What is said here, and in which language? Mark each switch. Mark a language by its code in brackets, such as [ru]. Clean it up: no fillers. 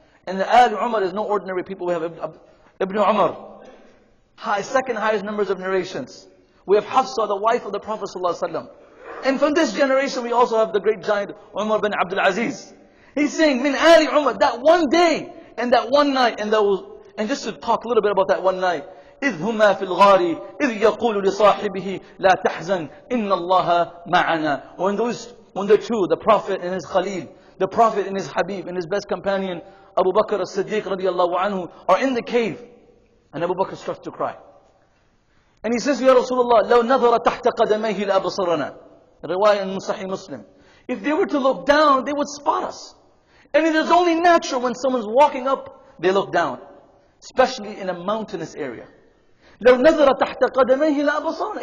[en] And the Al Umar is no ordinary people. We have Ibn Umar, second highest numbers of narrations. We have Hafsa, the wife of the Prophet ﷺ. And from this generation we also have the great giant Umar bin Abdul Aziz. He's saying, [ar] Min Ali Umar, [en] that one day and that one night, and just to talk a little bit about that one night. [ar] إذ هما في الغار إذ يقول لصاحبه لا تحزن إن الله معنا. [en] When the two, the Prophet and his Khalil, the Prophet and his Habib and his best companion Abu Bakr as-Siddiq radiallahu anhu are in the cave, and Abu Bakr starts to cry. And he says, [ar] Ya Rasulullah, لو نظر تحت قدميه لأبصرنا. [en] Riwayah in Sahih Muslim. If they were to look down, they would spot us. And it is only natural when someone's walking up, they look down. Especially in a mountainous area. [ar] لو نظر تحت قدميه لأبصرنا.